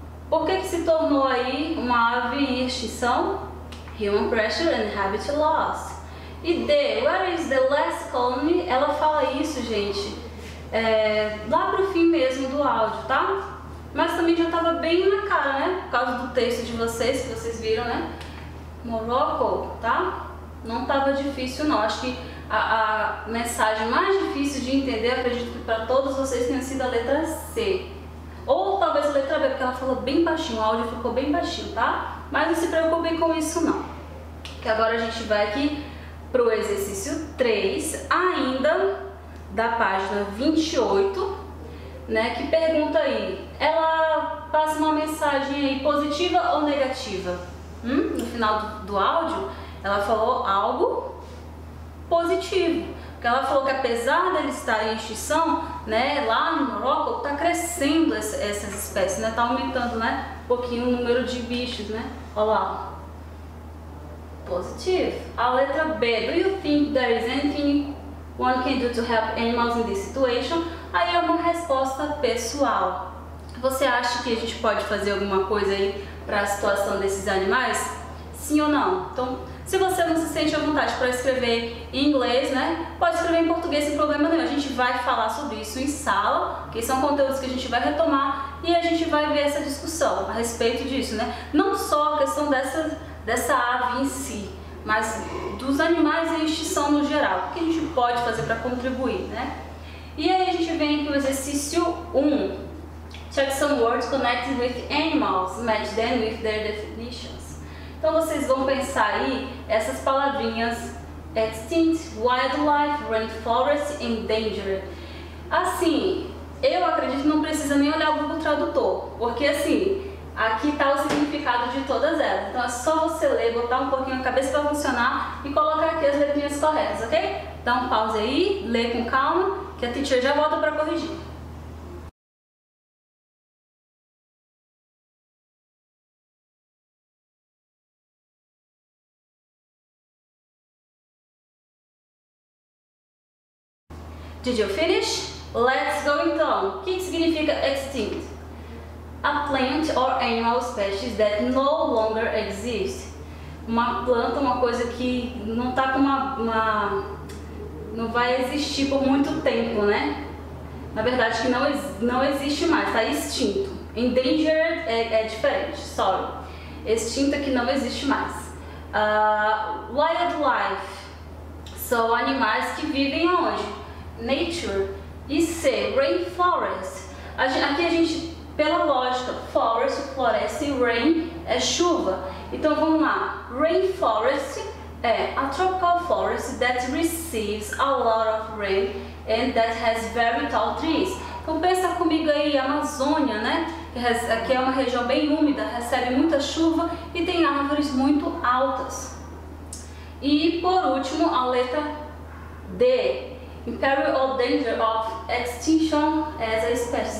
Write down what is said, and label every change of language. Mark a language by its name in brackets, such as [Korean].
[Portuguese] Por que se tornou aí uma ave em extinção? [English] Human pressure and habitat loss. E D, where is the last colony? [Portuguese] Ela fala isso, gente, lá pro fim mesmo do áudio, tá? Mas também já tava bem na cara, né? Por causa do texto de vocês, que vocês viram, né? Morocco, tá? Não tava difícil, não. Acho que a mensagem mais difícil de entender, acredito que para todos vocês tenha sido a letra C. Ou talvez a letra B, porque ela falou bem baixinho, o áudio ficou bem baixinho, tá? Mas não se preocupem com isso não. Que agora a gente vai aqui pro exercício 3, ainda da página 28, né? Que pergunta aí, ela passa uma mensagem aí positiva ou negativa? No final do áudio, ela falou algo positivo. Porque ela falou que apesar deles estarem em extinção, né, lá no Morocco está crescendo essas espécies, né, tá aumentando, né, um pouquinho o número de bichos, né, olha lá, positivo. A letra B, [English] do you think there is anything one can do to help animals in this situation? [Portuguese] Aí é uma resposta pessoal. Você acha que a gente pode fazer alguma coisa aí para a situação desses animais? Sim ou não? Então, se você não se sente à vontade para escrever em inglês, né, pode escrever em português sem problema nenhum. A gente vai falar sobre isso em sala, que são conteúdos que a gente vai retomar e a gente vai ver essa discussão a respeito disso, né? Não só a questão dessa ave em si, mas dos animais em extinção no geral. O que a gente pode fazer para contribuir, né? E aí a gente vem aqui o exercício 1. [English] Check some words connected with animals, match them with their definitions. [Portuguese] Então vocês vão pensar aí essas palavrinhas extinct, wildlife, rainforest, endangered. Assim, eu acredito que não precisa nem olhar o Google Tradutor, porque assim, aqui está o significado de todas elas. Então é só você ler, botar um pouquinho a cabeça para funcionar e colocar aqui as letrinhas corretas, ok? Dá um pause aí, lê com calma, que a teacher já volta para corrigir. [English] Did you finish? Let's go [Portuguese] então. O que significa [English] extinct? A plant or animal species that no longer exist. [Portuguese] Uma planta, uma coisa que não tá com não vai existir por muito tempo, né? Na verdade que não existe mais, tá extinto. Endangered é diferente, sorry. Extinto é que não existe mais. Wildlife são animais que vivem onde? Nature. E C, rainforest. Aqui a gente, pela lógica, forest, floresta e rain é chuva. Então vamos lá. [English] Rainforest é a tropical forest that receives a lot of rain and that has very tall trees. [Portuguese] Então pensa comigo aí, Amazônia, né? Que é uma região bem úmida, recebe muita chuva e tem árvores muito altas. E por último, a letra D. [English] in peril or danger of extinction as a species.